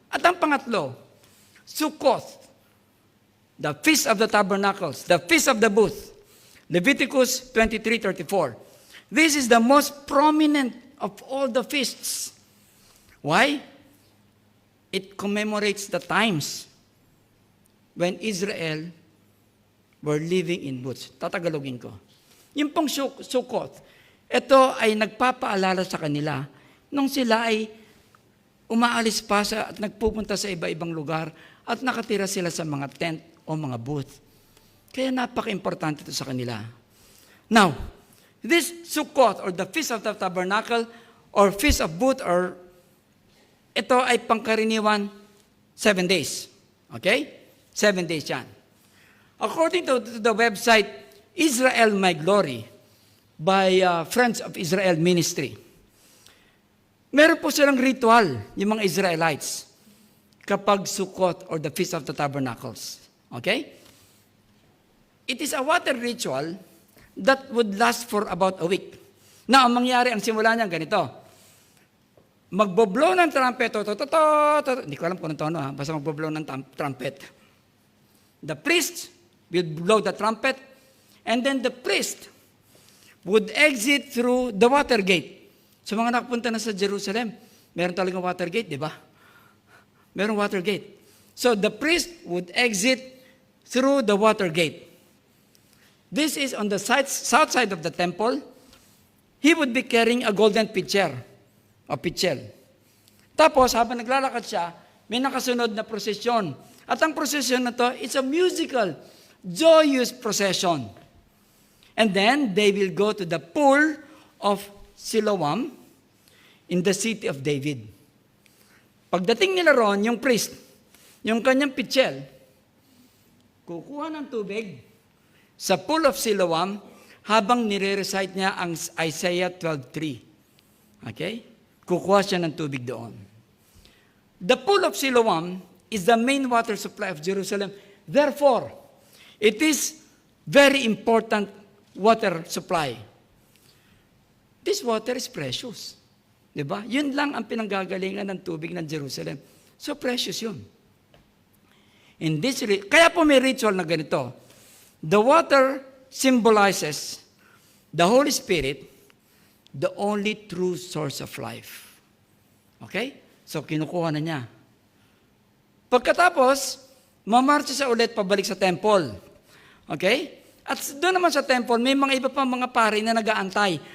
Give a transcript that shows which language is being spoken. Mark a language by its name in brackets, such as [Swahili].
[Filipino] At ang pangatlo, Sukkot, the Feast of the Tabernacles, the Feast of the Booth, Leviticus 23:34. [English] This is the most prominent of all the feasts. Why? It commemorates the times when Israel were living in booths. [Filipino] Tatagalogin ko. Yung pong Sukkot, ito ay nagpapaalala sa kanila nung sila ay umaalis pa at nagpupunta sa iba-ibang lugar at nakatira sila sa mga tent o mga booth. Kaya napaka-importante ito sa kanila. [English] Now, this Sukkot or the Feast of the Tabernacle or Feast of Booth [Filipino] ito ay pangkaraniwan [English] 7 days. Okay? 7 days yan. According to the website Israel My Glory by Friends of Israel Ministry, [Filipino] meron po silang ritual, yung mga Israelites, kapag [English] Sukkot or the Feast of the Tabernacles. Okay? It is a water ritual that would last for about a week. [Filipino] Na ang mangyari, ang simula niya ganito. Magbo-blow ng trumpet, hindi ko alam kung anong tono basta magbo-blow ng trumpet. [English] The priest will blow the trumpet, and then the priest would exit through the water gate. [Filipino] So mga nakapunta na sa Jerusalem, meron talagang water gate, di ba? Meron water gate. [English] So the priest would exit through the water gate. This is on the south side of the temple. He would be carrying a golden pitcher, [Filipino] o pitchel. Tapos, habang naglalakad siya, may nakasunod na prosesyon. At ang prosesyon na to, [English] it's a musical, joyous procession. And then, they will go to the pool of Siloam in the city of David. [Filipino] Pagdating nila ron, yung priest, yung kanyang pitchel, kukuha ng tubig sa pool of Siloam habang nire-recite niya ang Isaiah 12:3. Okay? Kukuha siya ng tubig doon. [English] The pool of Siloam is the main water supply of Jerusalem. Therefore, it is very important water supply. This water is precious. Diba? [Filipino] Yun lang ang pinanggagalingan ng tubig ng Jerusalem. [English] So precious yun. [Filipino] Kaya po may ritual na ganito. [English] The water symbolizes the Holy Spirit, the only true source of life. [Filipino] Okay? So kinukuha na niya. Pagkatapos, mamarcha siya ulit pabalik sa temple. Okay? At doon naman sa temple, may mga iba pa mga pari na nag-aantay.